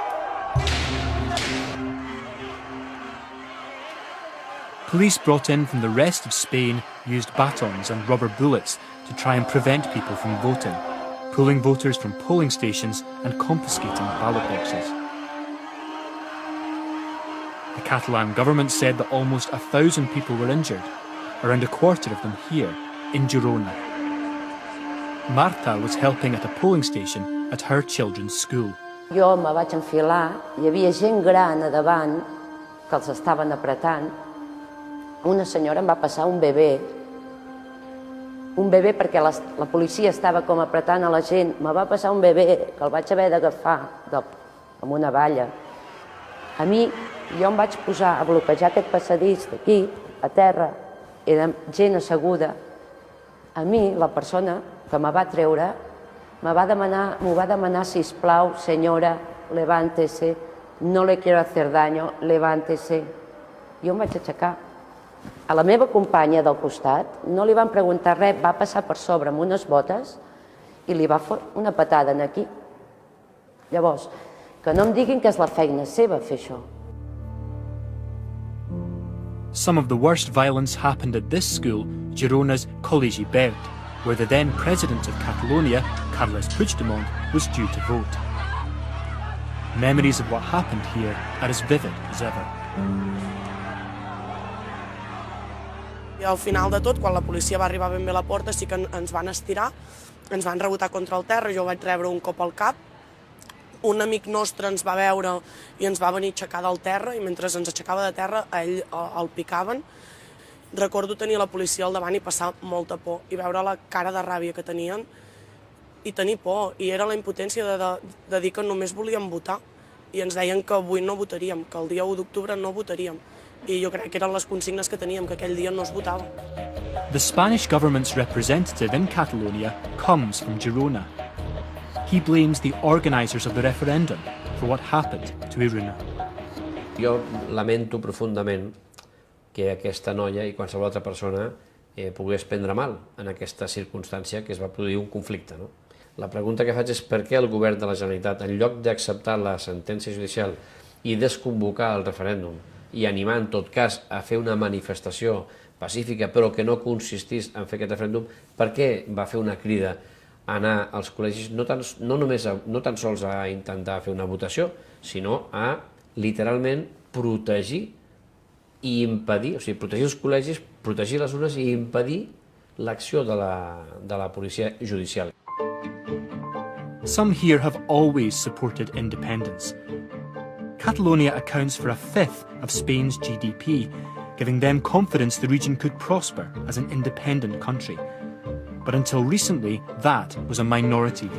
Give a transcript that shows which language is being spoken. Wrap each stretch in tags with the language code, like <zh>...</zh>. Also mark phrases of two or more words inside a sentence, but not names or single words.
<en>Police brought in from the rest of Spain used batons and rubber bullets to try and prevent people from voting, pulling voters from polling stations and confiscating ballot boxes. The Catalan government said that almost 1,000 people were injured, around a quarter of them here, in Girona. Marta was helping at a polling station at her children's school.</en> <ca>Jo me vaig enfilar, hi havia gent gran a davant que els estaven apretant. Una senyora em va passar un bebè perquè la policia estava com apretant a la gent. Me va passar un bebè que el vaig haver d'agafar amb una valla. A mi, jo em vaig posar a bloquejar aquest passadís d'aquí, a terra, era gent asseguda. A mi, la persona que me va treure, m'ho va demanar, sisplau, senyora,</ca> <es>levántese, no le quiero hacer daño, levántese.</es> <ca>Jo em vaig aixecar. A la meva companya del costat no li van preguntar res, va passar per sobre amb unes botes i li va fer una patada aquí. Llavors, que no em diguin que és la feina seva fer això.</ca> <en>Some of the worst violence happened at this school, Girona's Col·legi Verd, where the then president of Catalonia, Carles Puigdemont, was due to vote. Memories of what happened here are as vivid as ever.</en> <ca>I al final de tot, quan la policia va arribar ben bé a la porta, sí que ens van estirar, ens van rebotar contra el terra, jo vaig rebre un cop al cap, un amic nostre ens va veure i ens va venir a aixecar del terra, i mentre ens aixecava de terra, a ell el picaven. Recordo tenir la policia al davant i passar molta por, i veure la cara de ràbia que tenien, i tenir por, i era la impotència de dir que només volíem votar, i ens deien que avui no votaríem, que el dia 1 d'octubre no votaríem. I jo crec que eren les consignes que teníem, que aquell dia no es votava.</ca> <en>The Spanish government's representative in Catalonia comes from Girona. He blames the organisers of the referendum for what happened to Iruna.</en> <ca>Jo lamento profundament que aquesta noia i qualsevol altra persona pogués prendre mal en aquesta circumstància que es va produir un conflicte. La pregunta que faig és per què el govern de la Generalitat, en lloc d'acceptar la sentència judicial i desconvocar el referèndum, i animar en tot cas a fer una manifestació pacífica però que no consistís en fer aquest referèndum, per què va fer una crida a anar als col·legis no tan sols a intentar fer una votació, sinó a literalment protegir i impedir, o sigui, protegir els col·legis, protegir les urnes i impedir l'acció de la policia judicial.</ca> <en>Some here have always supported independence. Catalonia accounts for 1/5 of Spain's GDP, giving them confidence the region could prosper as an independent country. But until recently, that was a minority view.</en>